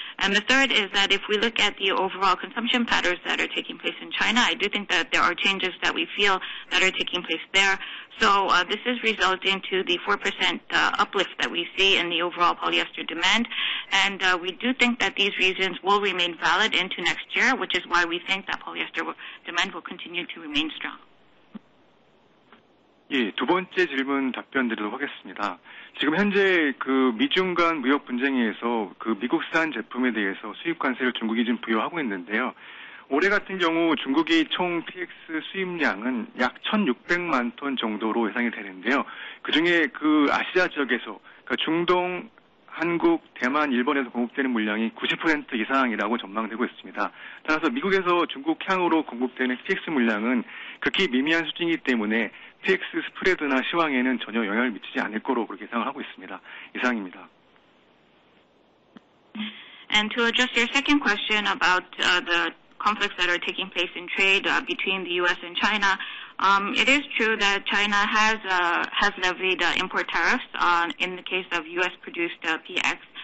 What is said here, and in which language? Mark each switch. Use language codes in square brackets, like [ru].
[en] And the third is that if we look at the overall consumption patterns that are taking place in China, I do think that there are changes that we feel that are taking place there. So this is resulting to the 4% uplift that we see in the overall polyester demand. And we do think that these reasons will remain valid into next year, which is why we think that polyester demand will continue to remain strong. [ko] 예, 두 번째 질문 답변 드리도록 하겠습니다. 지금 현재 그 미중 간 무역 분쟁에 의해서 그 미국산 제품에 대해서 수입 관세를 중국이 지금 부여하고 있는데요. 올해 같은 경우 중국의 총 PX 수입량은 약 1,600만 톤 정도로 예상이 되는데요. 그중에 그 아시아 지역에서 그러니까 중동, 한국, 대만, 일본에서 공급되는 물량이 90% 이상이라고 전망되고 있습니다. 따라서 미국에서 중국 향으로 공급되는 PX 물량은 극히 미미한 수준이기 때문에 PX 스프레드나 시황에는 전혀 영향을 미치지 않을 거로 그렇게 예상을 하고 있습니다. 이상입니다. [en] And to address your second question about the conflicts that are taking place in trade between the U.S. and China, it is true that China has levied import tariffs in the case of U.S.-produced PX.